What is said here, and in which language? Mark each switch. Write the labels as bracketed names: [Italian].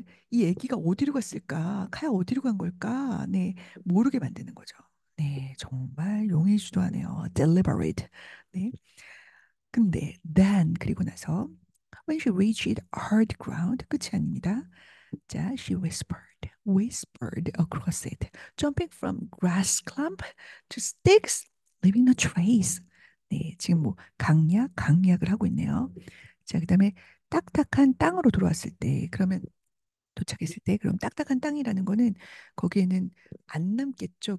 [Korean] 이 애기가 어디로 갔을까? 카야 어디로 간 걸까? 네, 모르게 만드는 거죠. 네, 정말 용의 주도하네요. [English] Deliberate. 네. [Korean] 근데 then 그리고 나서 [English] when she reached hard ground [Korean] 끝이 아닙니다. [English] 자, she whispered across it, jumping from grass clump to sticks, leaving no trace. [Korean] 네, 지금 뭐 강약을 하고 있네요. 자, 그다음에 딱딱한 땅으로 들어왔을 때, 그러면 도착했을 때, 그럼 딱딱한 땅이라는 거는 거기에는 안 남겠죠.